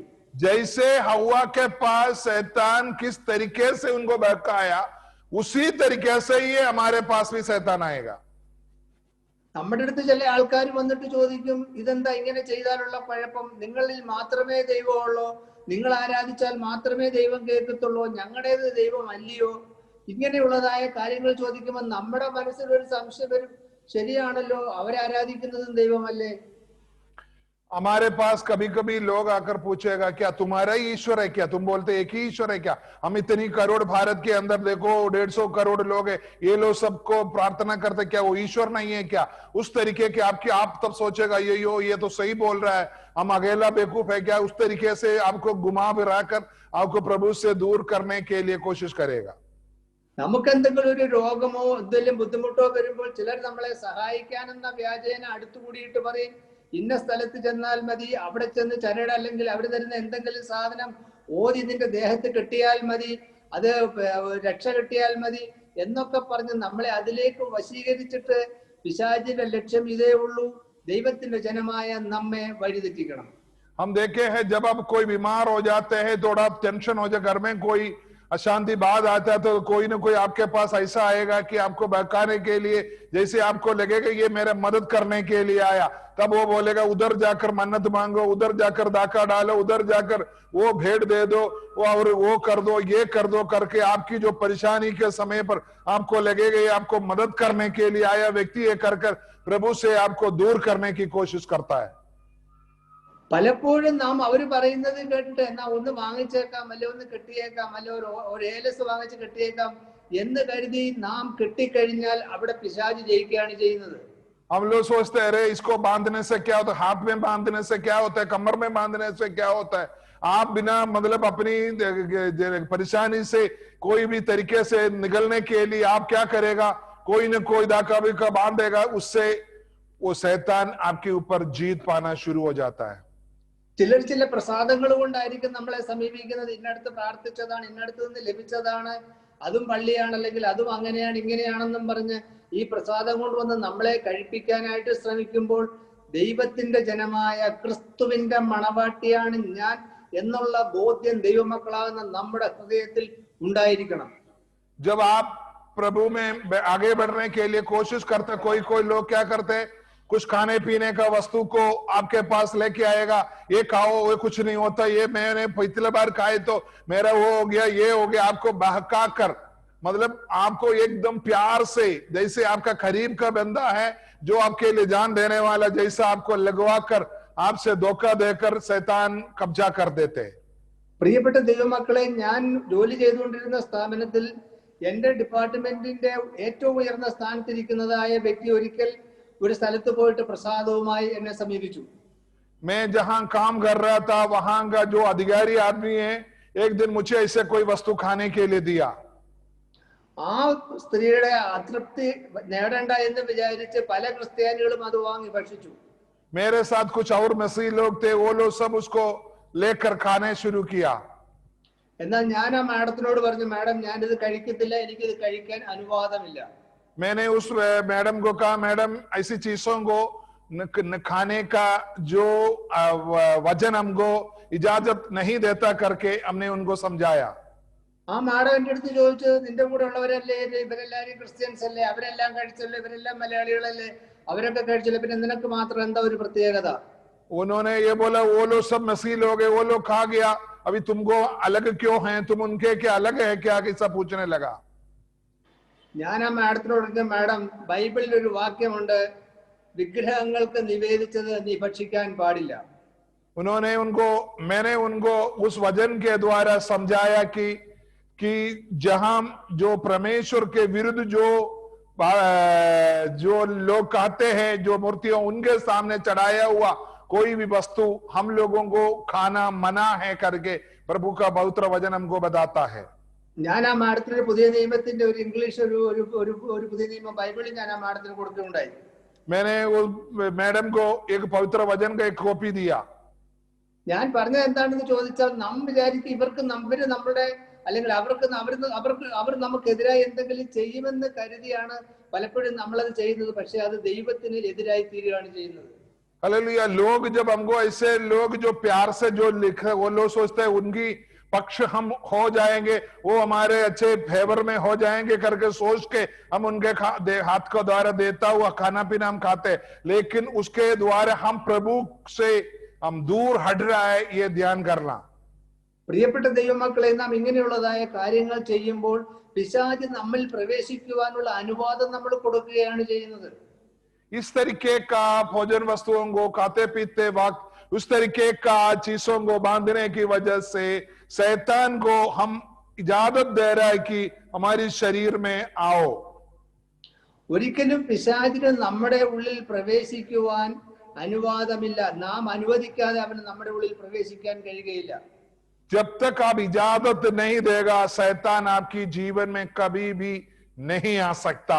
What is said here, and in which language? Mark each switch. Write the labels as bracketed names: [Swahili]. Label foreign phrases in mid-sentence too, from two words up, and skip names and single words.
[Hindi] जैसे हवा के पास शैतान किस तरीके से उनको बहकाया, उसी तरीके से ये हमारे पास भी शैतान आएगा. [Malayalam] നമ്മുടെ അടുത്ത് ചില ആൾക്കാർ വന്നിട്ട് ചോദിക്കും, ഇതെന്താ ഇങ്ങനെ ചെയ്താലുള്ള കുഴപ്പം, നിങ്ങളിൽ മാത്രമേ ദൈവമുള്ളൂ, നിങ്ങൾ ആരാധിച്ചാൽ മാത്രമേ ദൈവം കേൾക്കത്തുള്ളൂ, ഞങ്ങളുടേത് ദൈവം അല്ലയോ? ഇങ്ങനെയുള്ളതായ കാര്യങ്ങൾ ചോദിക്കുമ്പോൾ നമ്മുടെ മനസ്സിൽ ഒരു സംശയം വരും, ശരിയാണല്ലോ, അവരാരാധിക്കുന്നതും ദൈവമല്ലേ? [Hindi] हमारे पास कभी कभी लोग आकर पूछेगा क्या तुम्हारा ही ईश्वर है क्या? तुम बोलते एक ही ईश्वर है क्या? हम इतनी करोड़ भारत के अंदर देखो 150 करोड़ लोग है, ये लोग सबको प्रार्थना करते, क्या वो ईश्वर नहीं है क्या? उस तरीके के आप तब सोचेगा ये तो सही बोल रहा है, हम अकेला बेवकूफ है क्या? उस तरीके से आपको घुमा फिरा कर आपको प्रभु से दूर करने के लिए कोशिश करेगा. [Malayalam] നമുക്ക് എന്തെങ്കിലും ഒരു രോഗമോ എന്തെങ്കിലും ബുദ്ധിമുട്ടോ വരുമ്പോൾ ചിലർ നമ്മളെ സഹായിക്കാനെന്ന വ്യാജേന അടുത്തുകൂടിയിട്ട് പറയും, ഇന്ന സ്ഥലത്ത് ചെന്നാൽ മതി, അവിടെ ചെന്ന് ചരട് അല്ലെങ്കിൽ അവർ തരുന്ന എന്തെങ്കിലും സാധനം ഓതി നിന്റെ ദേഹത്ത് കെട്ടിയാൽ മതി, അത് രക്ഷ കിട്ടിയാൽ മതി എന്നൊക്കെ പറഞ്ഞ് നമ്മളെ അതിലേക്ക് വശീകരിച്ചിട്ട് പിശാചിന്റെ ലക്ഷ്യം ഇതേ ഉള്ളൂ, ദൈവത്തിന്റെ ജനമായ നമ്മെ വഴിതെറ്റിക്കണം. [Hindi] हम देखे हैं जब आप कोई बीमार हो जाते हैं, थोड़ा टेंशन हो जाए, घर में कोई अशांति बाद आता है, तो कोई ना कोई आपके पास ऐसा आएगा कि आपको बहकाने के लिए, जैसे आपको लगेगा ये मेरा मदद करने के लिए आया, तब वो बोलेगा उधर जाकर मन्नत मांगो, उधर जाकर दाका डालो, उधर जाकर वो भेंट दे दो, और वो कर दो, ये कर दो करके आपकी जो परेशानी के समय पर आपको लगेगा ये आपको मदद करने के लिए आया व्यक्ति है, कर प्रभु से आपको दूर करने की कोशिश करता है. [Malayalam] പലപ്പോഴും നാം അവർ പറയുന്നത് കേട്ടിട്ട് എന്നാ ഒന്ന് വാങ്ങിച്ചേക്കാം, അല്ലെ ഒന്ന് കെട്ടിയേക്കാം, അല്ലെ ഒരു ഏലസ് വാങ്ങിച്ച് കെട്ടിയേക്കാം എന്ന് കരുതി നാം കെട്ടിക്കഴിഞ്ഞാൽ അവിടെ പിശാച് ജയിക്കുകയാണ് ചെയ്യുന്നത്. [Hindi] हम लोग सोचते हैं अरे इसको बांधने से क्या होता है, हाथ में बांधने से क्या होता है, कमर में बांधने से क्या होता है. आप बिना मतलब अपनी परेशानी से कोई भी तरीके से निकलने के लिए आप क्या करेगा, कोई न कोई दाका भी का बांधेगा, उससे वो शैतान आपके ऊपर जीत पाना शुरू हो जाता है. [Malayalam] ചിലർ ചില പ്രസാദങ്ങൾ കൊണ്ടായിരിക്കും നമ്മളെ സമീപിക്കുന്നത്, ഇന്നടുത്ത് പ്രാർത്ഥിച്ചതാണ്, ഇന്നടുത്ത് നിന്ന് ലഭിച്ചതാണ്, അതും പള്ളിയാണ്, അല്ലെങ്കിൽ അതും അങ്ങനെയാണ് ഇങ്ങനെയാണെന്നും പറഞ്ഞ് ഈ പ്രസാദം കൊണ്ട് വന്ന് നമ്മളെ കഴിപ്പിക്കാനായിട്ട് ശ്രമിക്കുമ്പോൾ ദൈവത്തിന്റെ ജനമായ ക്രിസ്തുവിന്റെ മണവാട്ടിയാണ് ഞാൻ എന്നുള്ള ബോധ്യം ദൈവമക്കളാകുന്ന നമ്മുടെ ഹൃദയത്തിൽ ഉണ്ടായിരിക്കണം. [Hindi] जब आप प्रभु में आगे बढ़ने के लिए कोशिश करते, कोई लोग क्या करते, कुछ खाने पीने का वस्तु को आपके पास लेके आएगा, ये खाओ, वो कुछ नहीं होता, ये मैंने पिछले बार खाए तो मेरा वो हो गया, ये हो गया, आपको बहका कर, मतलब आपको एकदम प्यार से, जैसे आपका करीब का बंदा है जो आपके लिए जान देने वाला, जैसा आपको लगवा कर आपसे धोखा देकर शैतान कब्जा कर देते. [Malayalam] പ്രിയപ്പെട്ട ദൈവമക്കളെ, ഞാൻ ജോലി ചെയ്തുകൊണ്ടിരുന്ന സ്ഥാപനത്തിൽ എന്റെ ഡിപ്പാർട്ട്മെന്റിന്റെ ഏറ്റവും ഉയർന്ന സ്ഥാനത്തിരിക്കുന്നതായ വ്യക്തി ഒരിക്കൽ ഒരു സ്ഥലത്ത് പോയിട്ട് പ്രസാദവുമായി എന്നെ സമീപിച്ചു. [Hindi] मैं जहां काम कर रहा था वहां का जो अधिकारी आदमी है, एक दिन मुझे ऐसे कोई वस्तु खाने के लिए दिया. [Malayalam] ആ സ്ത്രീയുടെ അതൃപ്തി നേടണ്ട എന്ന് വിചാരിച്ച് പല ക്രിസ്ത്യാനികളും അത് വാങ്ങി ഭക്ഷിച്ചു. [Hindi] मेरे साथ कुछ और मसीह लोग थे, वो लोग सब उसको लेकर खाने शुरू किया. [Malayalam] എന്നാൽ ഞാൻ ആ മാഡത്തിനോട് പറഞ്ഞു, മാഡം ഞാനിത് കഴിക്കത്തില്ല, എനിക്കിത് കഴിക്കാൻ അനുവാദമില്ല. [Hindi] मैंने उस मैडम को कहा, मैडम ऐसी चीजों को खाने का जो वजन हमको इजाजत नहीं देता करके हमने उनको समझाया. [Malayalam] ആ മാഡം എന്റെ അടുത്ത് ചോദിച്ചു, നിന്റെ കൂടെ ഉള്ളവരല്ലേ, ഇവരെല്ലാരും ക്രിസ്ത്യൻസ് അല്ലേ, അവരെല്ലാം കഴിച്ചല്ലേ, ഇവരെല്ലാം മലയാളികളല്ലേ, അവരൊക്കെ കഴിച്ചല്ലേ, പിന്നെ നിനക്ക് മാത്രം എന്താ ഒരു പ്രത്യേകത? [Hindi] उन्होंने ये बोला वो लोग सब मसीह लोग हैं, वो लोग खा गया, अभी तुमको अलग क्यों हैं, तुम उनके क्या अलग है क्या, ऐसा पूछने लगा। [Malayalam] ഞാൻ ആ മാഡത്തിനോട് പറഞ്ഞു, മാഡം ബൈബിളിൽ ഒരു വാക്യമുണ്ട്, വിഗ്രഹങ്ങൾക്ക് നിവേദിച്ചത് നീ ഭക്ഷിക്കാൻ പാടില്ല. [Hindi] मैंने उनको उस वचन के द्वारा समझाया कि जहां जो परमेश्वर के विरुद्ध जो लोग कहते हैं, जो मूर्तियों उनके सामने चढ़ाया हुआ कोई भी वस्तु हम लोगों को खाना मना है करके प्रभु का पवित्र वचन हमको बताता है। [Malayalam] ഞാൻ ആ മാഡത്തിന് പുതിയ നിയമത്തിന്റെ ഒരു ഇംഗ്ലീഷ് ഒരു പുതിയ നിയമം ബൈബിളിൽ ഞാൻ ആ മാഡത്തിന് കൊടുക്കുകയുണ്ടായി. [Hindi] मैंने वो मैडम को एक पवित्र वचन का एक कॉपी दिया. [Malayalam] ഞാൻ പറഞ്ഞത് എന്താണെന്ന് ചോദിച്ചാൽ, നാം വിചാരിക്കും ഇവർക്ക് നമ്മുടെ അല്ലെങ്കിൽ അവർ നമുക്കെതിരായി എന്തെങ്കിലും ചെയ്യുമെന്ന് കരുതിയാണ് പലപ്പോഴും നമ്മളത് ചെയ്യുന്നത്. പക്ഷെ അത് ദൈവത്തിന് എതിരായി തീരുകയാണ് ചെയ്യുന്നത്. [Hindi] हालेलुया। लोग जब हमको ऐसे लोग जो प्यार से जो लिखे, वो लोग सोचते हैं उनकी पक्ष हम हो जाएंगे, वो हमारे अच्छे फेवर में हो जाएंगे करके सोच के हम उनके हाथ को द्वारा देता हुआ खाना पीना हम खाते, लेकिन उसके द्वारा हम प्रभु से हम दूर हट रहा है, ये ध्यान करना। [Malayalam] പ്രിയപ്പെട്ട ദൈവമക്കളെ, നാം ഇങ്ങനെയുള്ളതായ കാര്യങ്ങൾ ചെയ്യുമ്പോൾ പിശാച് നമ്മിൽ പ്രവേശിക്കുവാനുള്ള അനുവാദം നമ്മൾ കൊടുക്കുകയാണ് ചെയ്യുന്നത്. [Hindi] इस तरीके का भोजन वस्तुओं को खाते पीते वक्त उस तरीके का चीजों को बांधने की वजह से शैतान को हम इजाजत दे रहा है कि हमारी शरीर में आओ. [Malayalam] ഒരിക്കലും പിശാചിന് നമ്മുടെ ഉള്ളിൽ പ്രവേശിക്കുവാൻ അനുവാദമില്ല. നാം അനുവദിക്കാതെ അവന് നമ്മുടെ ഉള്ളിൽ പ്രവേശിക്കാൻ കഴിയുകയില്ല. [Hindi] जब तक आप इजाजत नहीं देगा, शैतान आपकी जीवन में कभी भी नहीं आ सकता.